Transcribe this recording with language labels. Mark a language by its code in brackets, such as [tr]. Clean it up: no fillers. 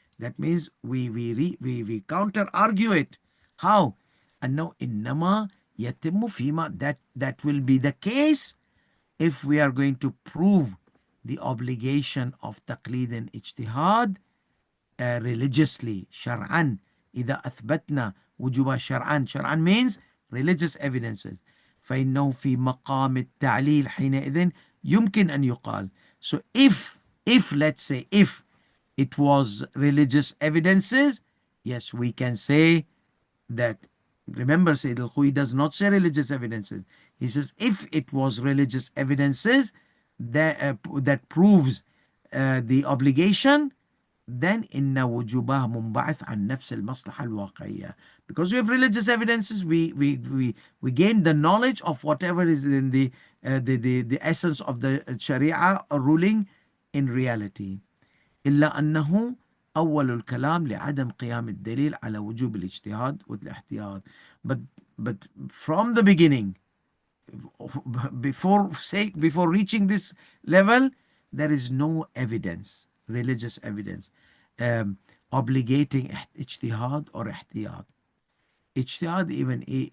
[en] That means we counter argue it. How? And now [ar] إنما يتم فيما, [en] that will be the case if we are going to prove the obligation of taqleed and ijtihad religiously. [ar] شرعا إذا أثبتنا وجوب شرعا. [en] شرعا means religious evidences. [ar] فإنه في مقام التعليل حينئذ يمكن أن يقال. [en] So if let's say if it was religious evidences, yes, we can say that. Remember, Sayyid Alkhoei does not say religious evidences. He says if it was religious evidences that proves the obligation, then [ar] إن وجوبها منبعث عن نفس المصلحة الواقعية. [en] Because we have religious evidences, we gain the knowledge of whatever is in the essence of the Sharia ruling in reality. [ar] إلا أنه أول الكلام لعدم قيام الدليل على وجوب الاجتهاد والاحتياط. [en] But from the beginning, before reaching this level, there is no evidence, religious evidence, obligating ijtihad or ihtiyat. Ijtihad, even